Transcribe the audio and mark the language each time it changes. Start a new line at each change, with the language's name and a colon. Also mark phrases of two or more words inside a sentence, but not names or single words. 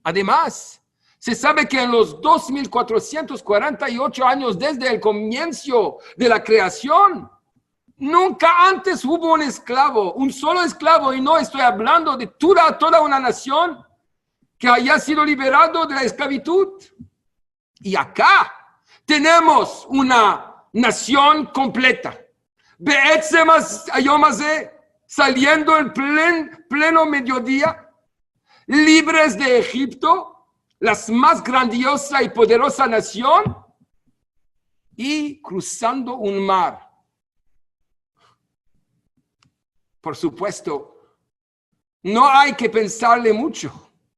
Spanish: Además, se sabe que en los 2448 años desde el comienzo de la creación, nunca antes hubo un esclavo, un solo esclavo, y no estoy hablando de toda una nación que haya sido liberado de la esclavitud. Y acá tenemos una nación completa.
Hebrew: בעצם היום הזה,
Spanish: saliendo en pleno mediodía, libres de Egipto, la más grandiosa y poderosa nación, y cruzando un mar. Por supuesto, no hay que pensarle mucho.